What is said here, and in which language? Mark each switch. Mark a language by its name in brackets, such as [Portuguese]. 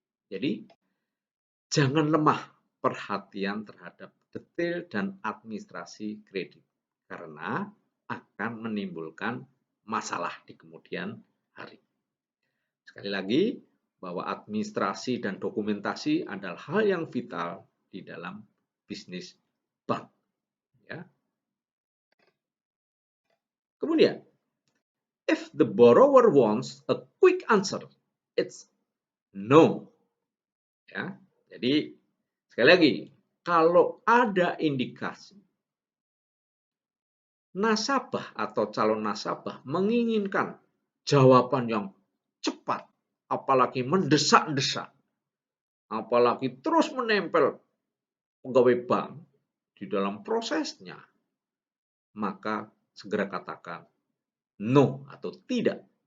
[Indonesian] Jadi jangan lemah perhatian terhadap detail dan administrasi kredit karena akan menimbulkan masalah di kemudian hari. Sekali lagi, bahwa administrasi dan dokumentasi adalah hal yang vital di dalam bisnis bank. Ya. [English] Kemudian, if the borrower wants a quick answer, it's no. [Indonesian] Ya. Jadi, sekali lagi, kalau ada indikasi nasabah atau calon nasabah menginginkan jawaban yang cepat, apalagi mendesak-desak, apalagi terus menempel pegawai bank di dalam prosesnya, maka segera katakan no atau tidak.